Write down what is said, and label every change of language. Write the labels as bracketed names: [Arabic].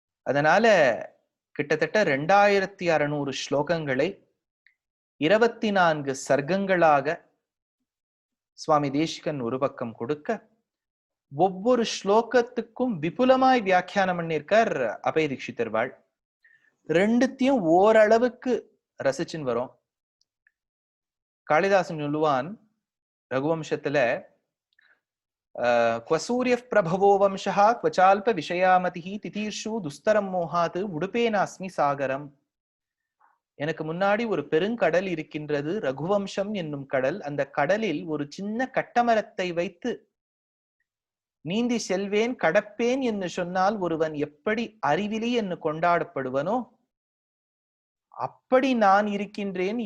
[Tamil] அதனால கிட்டத்தட்ட 2600 ஸ்லோகங்களை 24 சர்க்கங்களாக சுவாமி தேசிகன் ஒரு பக்கம் கொடுக்க, ஒவ்வொரு ஸ்லோகத்துக்கும் விபுலமாய் வியாக்கியானம் பண்ணியிருக்கார் அப்பைய தீட்சிதர் வாழ். ரெண்டுத்தையும் ஓரளவுக்கு ரசிச்சுன்னு வரும். காளிதாசன் சொல்லுவான் ரகுவம்சத்துல, [Sanskrit] क्वसूर्यः प्रभवो वंशः क्वचाल्प विषयामतिः तितीर्षु दुस्तरं मोहात् उडुपेनास्मि सागரம். [Tamil] எனக்கு முன்னாடி ஒரு பெருங்கடல் இருக்கின்றது, ரகுவம்சம் என்னும் கடல். அந்த கடலில் ஒரு சின்ன கட்டமரத்தை வைத்து நீந்தி செல்வேன் கடப்பேன் என்று சொன்னால் ஒருவன் எப்படி அறிவிலி என்று கொண்டாடப்படுவனோ அப்படி நான் இருக்கின்றேன்.